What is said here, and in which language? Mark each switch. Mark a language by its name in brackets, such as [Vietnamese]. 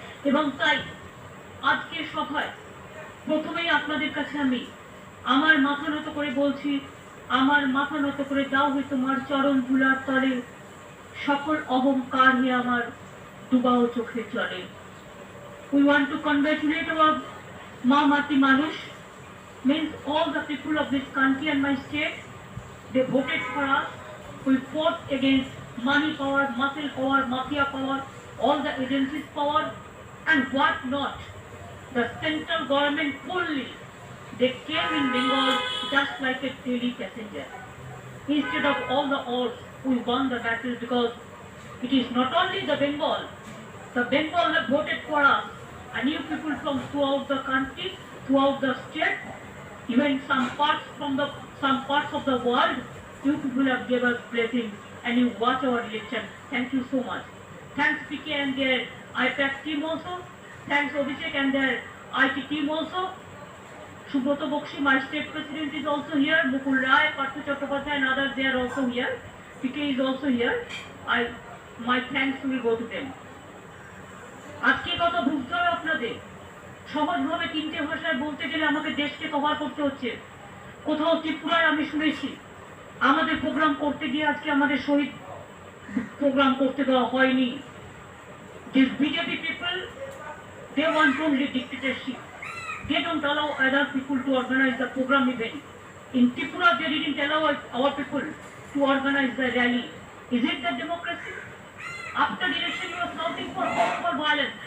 [Bangla] এবং তাই আজকের সভায় প্রথমেই আপনাদের কাছে আমি আমার মাথা নত করে বলছি, আমার মাথা নত করে দাও হে তোমার চরণ ধুলার তলে, সকল অহংকার হে আমার ডুবাও চোখে চলে। [English] We want to congratulate our Mati Manush, means all the people of this country and my state. They voted for us. We fought against money power, muscle power, mafia power, all the agencies power, and what not. The central government fully, they came in Bengal just like a daily passenger. Instead of all the odds, we won the battle because it is not only the Bengal have voted for us, and you people from throughout the country, throughout the state, even some parts of the world, you people have given us blessings and you watch our election. Thank you so much. Thanks PK and their IPAC team also. Thanks Abhishek and their IT team also. Subroto Bokshi, my state president, is also here. Mukul Rai, Partha Chattopadhyay and others, they are also here. PK is also here. My thanks will go to them. [Bangla] আজকে কথা বুঝতে হবে আপনাদের, সহজভাবে তিনটে ভাষায় বলতে গেলে আমাকে দেশকে কভার করতে হচ্ছে। কোথাও ত্রিপুরায় আমি শুনেছি আমাদের প্রোগ্রাম করতে গিয়ে আজকে আমাদের শহীদ প্রোগ্রাম করতে দেওয়া হয়নি। [English] These BJP people, they want only dictatorship. They don't allow other people to organize the program event. In Tripura, they didn't allow our people to organize the rally. Is it the democracy? After the election, you were shouting for post-war violence.